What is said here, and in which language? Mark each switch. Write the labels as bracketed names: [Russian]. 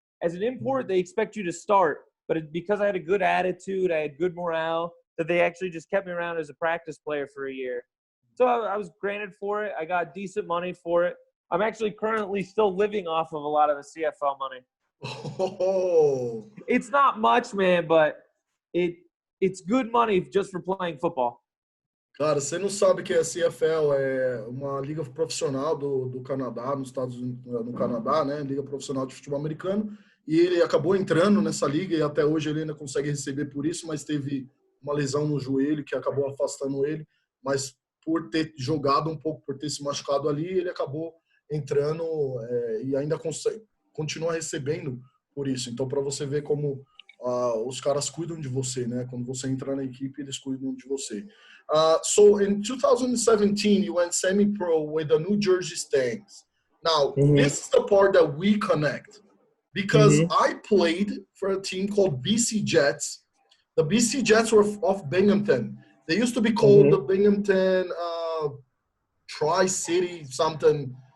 [English] As an import, they expect you to start, but because I had a good attitude, I had good morale, that they actually just kept me around as a practice player for a year. So I was granted for it. I got decent money for it. I'm actually currently still living off of a lot of the CFL money. Oh. It's not much, man, but it's good money just for playing football. [Portuguese] Cara, você não sabe que a CFL é uma liga profissional do Canadá, nos Estados Unidos, no Canadá, né? Liga profissional de futebol americano. E ele acabou entrando nessa liga e até hoje ele ainda consegue receber por isso, mas teve uma lesão no joelho que acabou afastando ele. Mas por ter jogado um pouco, por ter se machucado ali, ele acabou entrando e ainda continua recebendo por isso. Então, para você ver como os caras cuidam de você, né? Quando você entra na equipe, eles cuidam de você. [English] So in 2017, you went semi-pro with the New Jersey Stangs. Now, this is the part that we connect because I played for a team called BC Jets. The BC Jets were of Binghamton. They used to be called the Binghamton Tri-City something.